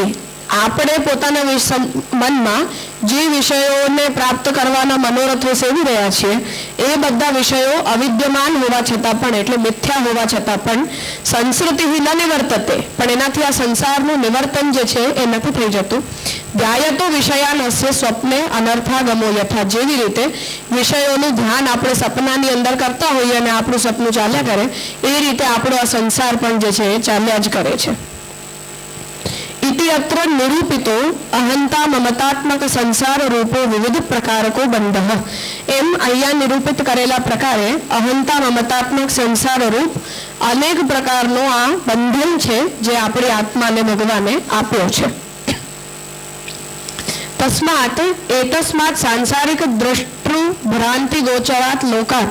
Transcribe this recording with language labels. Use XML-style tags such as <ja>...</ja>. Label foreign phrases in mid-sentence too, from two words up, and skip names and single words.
<gu>આપણે પોતાના મનમાં જે વિષયોને પ્રાપ્ત કરવાના મનોરથો સેવી રહ્યા છીએ, એ બધા વિષયો અવિદ્યમાન હોવા છતાં પણ, એટલે મિથ્યા હોવા છતાં પણ,</gu> <sa>संस्कृति न निवर्तते,</sa> <gu>પણ એનાથી આ સંસારનું નિવર્તન જે છે એ નથી થઈ જતું.</gu> <sa>ध्यायतो विषयानस्य स्वप्ने अनर्थागमो यथा.</sa> <gu>જેવી રીતે વિષયોનું ધ્યાન આપણે સપનાની અંદર કરતા હોઈએ અને આપણું સપનું ચાલ્યા કરે, એ રીતે આપણો આ સંસાર પણ જે છે એ ચાલ્યા જ કરે છે.</gu> <sa>इति अत्र निरूपितो अहंता ममतात्मक संसार रूपो विविध प्रकारको बंधः.</sa> <gu>एम અહીંયા નિરૂપિત કરેલા પ્રકારે અહંતા મમતાત્મક સંસાર રૂપ અનેક પ્રકારનો આ બંધન છે જે આપણી આત્માને ભગવાને આપ્યો છે.</gu> <sa>तस्मात एतस्मात सांसारिक द्रष्टृ भ्रान्ति गोचरात लोकात.</sa>